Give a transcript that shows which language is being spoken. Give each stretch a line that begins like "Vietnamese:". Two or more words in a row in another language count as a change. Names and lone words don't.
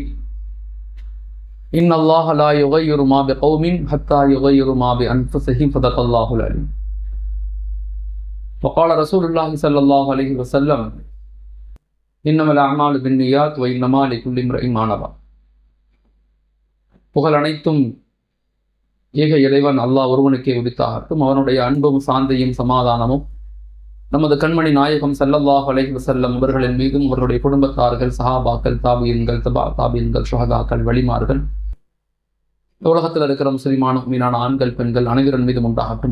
Arabic: إن الله لا يغير ما بقوم حتى يغيروا ما بأنفسهم. صدق الله العليم. وقال رسول الله صلى الله عليه وسلم إنما الأعمال بالنيات وإنما لكل امرئ ما نوى.
Tamil: புகழ் அனைத்தும் ஏக இறைவன் அல்லாஹ் ஒருவனுக்கே உரித்தாகட்டும். அவனுடைய அன்பும் சாந்தியும் சமாதானமும் நமது கண்மணி நாயகம்
Arabic: صلى الله عليه وسلم
Tamil: அவர்களின் மீதும் அவர்களுடைய குடும்பத்தார்கள், சஹாபாக்கள், தாபீன்கள், தாபீன்கள், ஷுஹதாக்கள், வலிமார்கள், உலகத்தில் இருக்கிற முஸ்லிமான மீனான ஆண்கள், பெண்கள் அனைவரின் மீதும் உண்டாகட்டும்.